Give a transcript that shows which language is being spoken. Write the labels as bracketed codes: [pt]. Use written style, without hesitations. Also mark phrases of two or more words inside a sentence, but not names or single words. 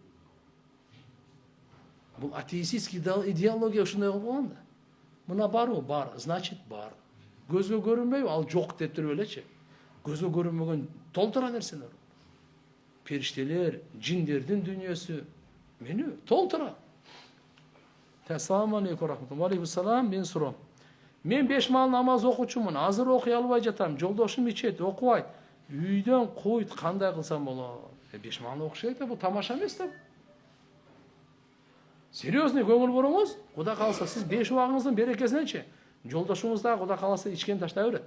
[ky] Бул атеистский идеология ушундай кылып калган да. Мына барбы? Бар, значит бар. Көзгө көрүнбөйбү? Ал жок деп туруп элечи. Көзгө көрүнмөгөн толтура нерселер. Периштелер, жиндердин дүйнөсү, мени толтура. [ar] السلام عليكم رحمة الله. عليكم السلام, [ky] мен сурам. Мен 5 маал намаз окучумун. Азыр окуй албай жатам. Жолдошум ичет, окубайт. Үйдөн койт, кандай кылсам болот? 5 маал окуш керек да, бул тамаша эмес да. Серьезный көңүл буруңуз. Кудай калса сиз 5 убагыңыздын берекесиненчи жолдошуңуз да Кудай каласа ичкен таштай берет.